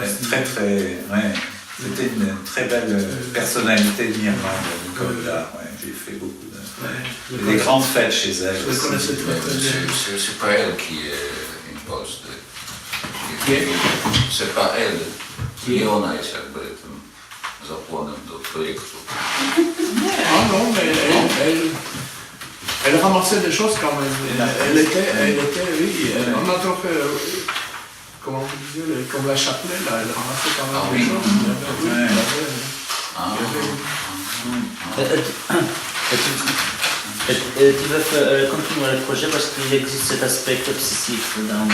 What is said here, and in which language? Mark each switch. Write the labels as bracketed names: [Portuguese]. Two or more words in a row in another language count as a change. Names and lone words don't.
[French] Très, très. Ouais. C'était une très belle personnalité de Mirmande, Nicole Oudard. Ouais, j'ai fait beaucoup des grandes fêtes chez elle. Je le connaissais très très bien. C'est pas elle qui impose. C'est pas elle. [Polish] I ona jest jakby tym zapłonem do projektu. [French] Ah non, mais elle ramassait des choses quand même. Elle était, oui, on a trouvé, comment vous disiez, comme la chapelet, là, elle ramassait quand même des choses. Tu veux continuer le projet parce qu'il existe cet aspect obsessif dans